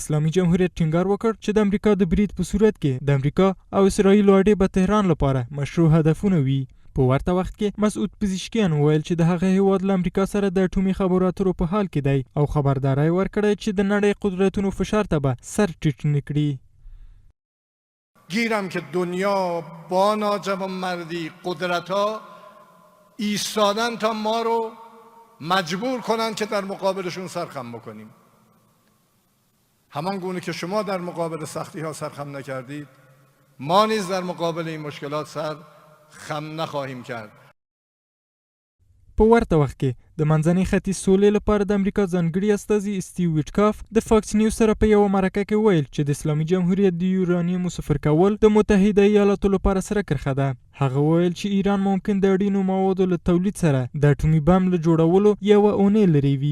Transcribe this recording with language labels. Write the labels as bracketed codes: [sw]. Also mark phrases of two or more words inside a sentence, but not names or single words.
[ps] اسلامي جمهوریت ټینګار وکړ چې د امریکا د برید په صورت کې د امریکا او اسرائیل اډې به تهران لپاره مشروع هدفونه وي. په ورته وخت کې مسعود پزشکیان وویل چې د هغه هیواد له امریکا سره د اټومي خبرو اترو په حال کې دی او خبرداری ورکړی چې د نړۍ قدرتونو فشار ته به سر ټیټ نه کړي. [fa] گیرم که دنیا با ناجوانمردی قدرت‌ها ایستادن تا ما رو مجبور کنن که در مقابلشون سرخم بکنیم. همان گونه که شما در مقابل سختی ها سرخم نکردید، ما نیز در مقابل این مشکلات سرخم نخواهیم کرد. [ps] په ورته وخت کې د منځني ختیځ سولې لپاره د امریکا ځانګړي استازي سټیو ویټکاف د فاکس نیوز سره په یوه مرکه کې ویل چې د اسلامي جمهوریت د یورانیمو صفر کول د متحده ایالاتو لپاره سره کرښه ده. هغه ویل چې ایران ممکن د اړینو موادو له تولید سره د اټومي بم له جوړولو یوه اونۍ لرې وي.